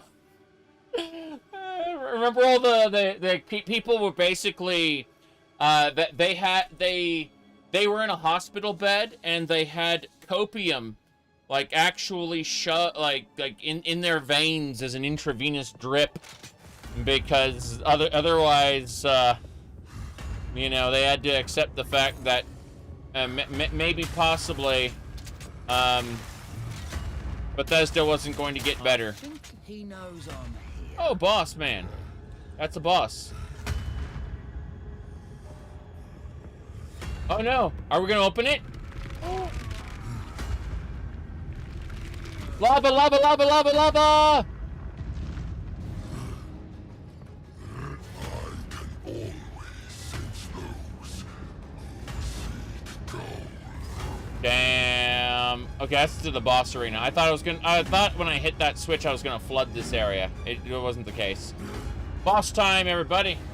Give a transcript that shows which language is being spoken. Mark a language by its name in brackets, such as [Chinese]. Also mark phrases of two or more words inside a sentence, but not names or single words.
[English] Remember all the people were basically that they were in a hospital bed and they had copium actually in their veins as an intravenous drip, because otherwise they had to accept the fact that maybe possibly Bethesda wasn't going to get better. I think he knows I'm here. Oh, boss man. That's a boss. Oh no. Are we gonna open it? Lava, lava, lava, lava, lava! I can always Damn. Okay, that's to the boss arena. I thought when I hit that switch I was gonna flood this area. It wasn't the case. Boss time, everybody.